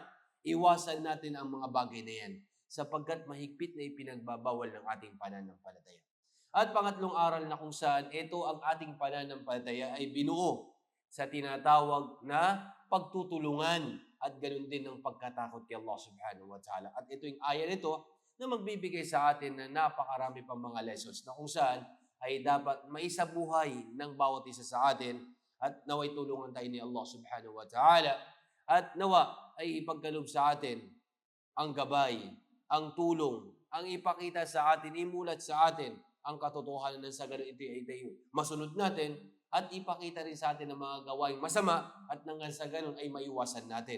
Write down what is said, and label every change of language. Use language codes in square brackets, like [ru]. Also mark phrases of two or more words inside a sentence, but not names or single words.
[tl] Iwasan natin ang mga bagay na yan sapagkat mahigpit na ipinagbabawal ng ating pananampalataya. At pangatlong aral na kung saan ito ang ating pananampalataya ay binuo sa tinatawag na pagtutulungan at ganoon din ang pagkatakot kay [ar] الله سبحانه وتعالى. [tl] At ito yung aya nito na magbibigay sa atin na napakarami pang mga lessons na kung saan ay dapat maisabuhay ng bawat isa sa atin at naway tulungan tayo ni [ar] الله سبحانه وتعالى [tl] at nawa ay ipagkaloob sa atin ang gabay, ang tulong, ang ipakita sa atin, imulat sa atin ang katotohanan ng sa ganun ito ay masunod natin at ipakita rin sa atin ang mga gawaing masama at nang sa ganun ay maiwasan natin.